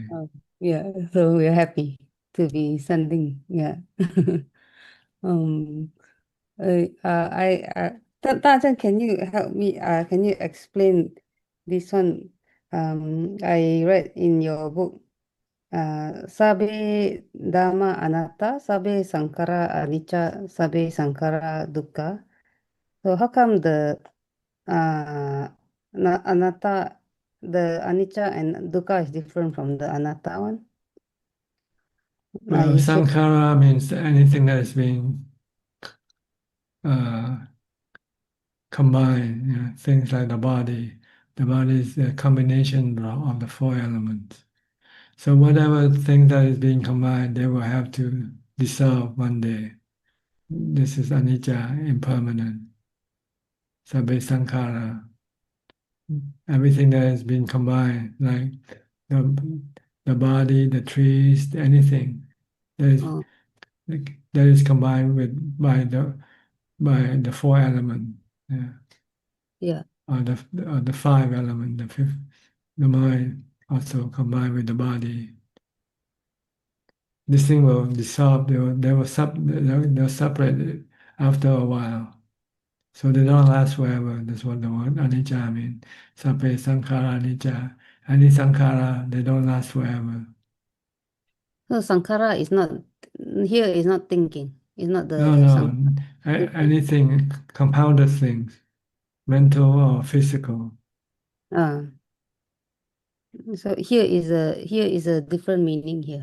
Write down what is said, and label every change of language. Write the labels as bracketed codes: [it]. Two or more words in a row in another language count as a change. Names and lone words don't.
[en] Yeah, so we're happy to be sending. Yeah. Dajan, can you help me? Can you explain this one? I read in your book, [pi] Sabe Dhamma Anatta, Sabe Sankara Anicca, Sabe Sankara Dukkha. [en] So how come the Anatta, the Anicca and Dukkha is different from the Anatta one? Well, Sankara means anything that is being combined, things like the body. The body is a combination of the four elements. So whatever thing that is being combined, they will have to dissolve one day. This is anicca, impermanent. [pi] Sabbe sankhara. [en] Everything that has been combined, like the body, the trees, anything that is combined by the four elements. Yeah. Yeah. Or the five elements, the fifth, the mind also combined with the body. This thing will dissolve. They'll separate after a while. So they don't last forever. That's what the word anicca means. [pi] Sabbe sankhara anicca. Any sankhara, [en] they don't last forever. So sankhara is not here. Is not thinking. It's not the No. Anything compounded things, mental or physical. So here is a different meaning here.